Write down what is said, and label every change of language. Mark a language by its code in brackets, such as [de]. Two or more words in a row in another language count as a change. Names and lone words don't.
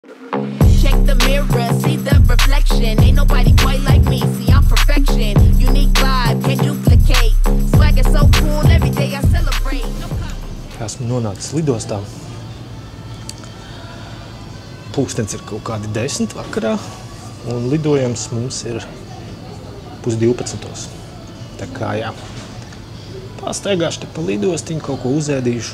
[en] Check the mirror, see the reflection. Ain't nobody quite like me, see I'm perfection. Unique vibe, can't duplicate. Swag is so cool, every day I celebrate. [lv] Esmu nonācis lidostā. Pulkstens ir kaut kādi 10 vakarā, un lidojums mums ir 11:30. Tā kā jā, pastaigāšu te pa lidostiņu, kaut ko uzēdīšu.